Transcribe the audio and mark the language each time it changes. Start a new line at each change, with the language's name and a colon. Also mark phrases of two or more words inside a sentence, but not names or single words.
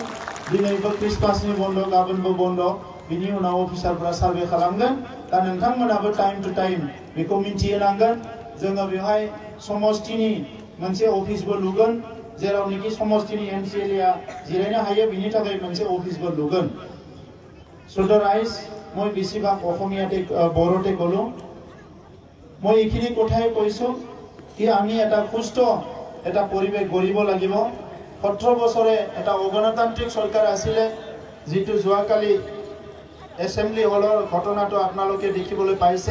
Bodo: दिनैबो क्रिसमासनि बन्द, गाबोनबो बन्द, बिनि उनाव अफिसारफ्रा सार्भे खालामगोन। दा नोंथांमोनाबो
English: time to time
Bodo: बेखौ मिन्थिहोनांगोन। जोङो बेवहाय समष्टिनि मोनसे अफिसबो लुगोन, जेरावनोखि समष्टिनि MCLA जिरायनो हायो बिनि थाखाय मोनसे अफिसबो लुगोन।
Assamese: সুন্দর আইস মই বেছিভাগ অসমীয়াতে বড়োতে ক'লো। মই এইখিনি কথাই কৈছোঁ কি আমি এটা সুস্থ এটা পৰিৱেশ গঢ়িব লাগিব। 17 বছৰে এটা অগণতান্ত্ৰিক চৰকাৰ আছিলে, যিটো যোৱাকালি এছেম্বলি হলৰ ঘটনাটো আপোনালোকে দেখিবলৈ পাইছে।